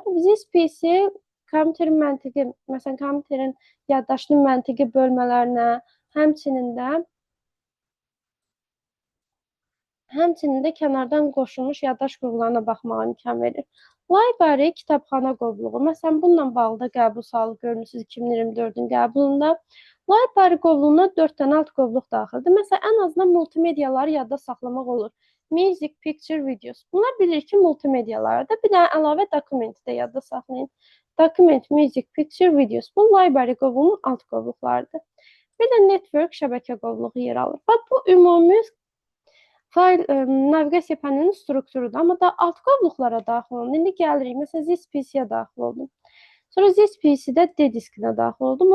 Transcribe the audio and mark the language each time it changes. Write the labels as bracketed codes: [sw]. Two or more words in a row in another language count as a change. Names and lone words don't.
[az] This PC kompüterin məntiqi, məsələn, kompüterin yaddaşının məntiqi bölmələrinə, həmçinin də kənardan qoşulmuş yaddaş qovluqlarına baxmağa imkan verir. Library kitabxana qovluğu. Məsələn, bununla bağlı da qəbul sualı görürsünüz 2024-ün qəbulunda. Library qovluğuna 4 dənə alt qovluq daxildir. Məsələn, ən azından multimediyaları yadda saxlamaq olur. [en] Music, picture, videos. [az] Bunlar bilir ki, multimediyalardır. Bir də əlavə dokumenti də yadda saxlayın. [en] Document, music, picture, videos. [az] Bu library qovluğunun alt qovluqlarıdır. Bir də network şəbəkə qovluğu yer alır. Bax, bu ümumi naviqasiya panelinin strukturudur. Amma da alt qovluqlara daxil olun. İndi gəlirik. Məsələn, This PC-yə daxil oldum. Sonra This PC-də D diskinə daxil oldum.